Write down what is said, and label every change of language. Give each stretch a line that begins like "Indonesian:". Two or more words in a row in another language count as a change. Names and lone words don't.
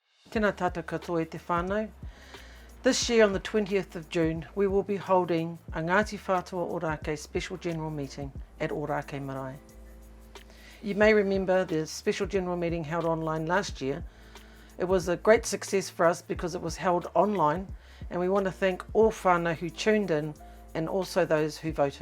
Māori: Tēnā tātou katoa e te whānau.
English: This year on the 20th of June, we will be holding a Ngāti Whātua Ōrākei special general meeting at Ōrākei Marae. You may remember the special general meeting held online last year. It was a great success for us because it was held online, and we want to thank all whānau who tuned in and also those who voted.